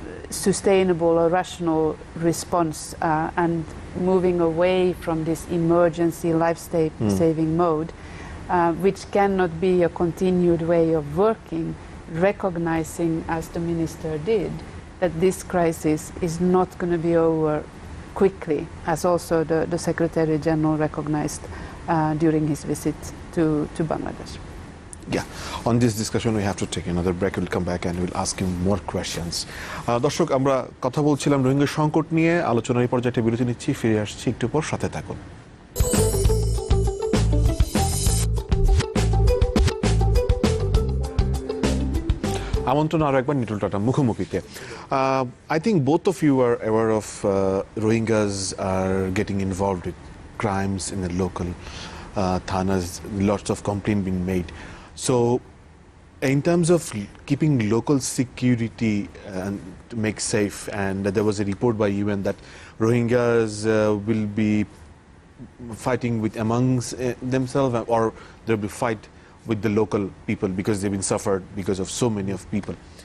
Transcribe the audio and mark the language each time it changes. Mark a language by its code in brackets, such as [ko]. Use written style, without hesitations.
[en] sustainable or rational response, and moving away from this emergency life-saving mode, which cannot be a continued way of working, recognizing, as the minister did, that this crisis is not going to be over quickly, as also the Secretary General recognized during his visit to Bangladesh. Yeah, on this discussion we have to take another break. We'll come back and we'll ask him more questions. [bn] দর্শক, আমরা কথা বলছিলাম রোহিঙ্গা সংকট নিয়ে, আলোচনার পর্যায়ে একটা বিরতি নিচ্ছি, ফিরে আসছি একটু পর, সাথে থাকুন। আমন্ত্রণ আরো একবার নিটুল tata মুখোমুখিতে। [en] I think both of you are aware of Rohingyas are getting involved with crimes in the local thanas, lots of complaints being made. So in terms of keeping local security and to make safe, and there was a report by UN that Rohingyas will be fighting with amongst themselves, or there will be fight with the local people because they've been suffered because of so many of people.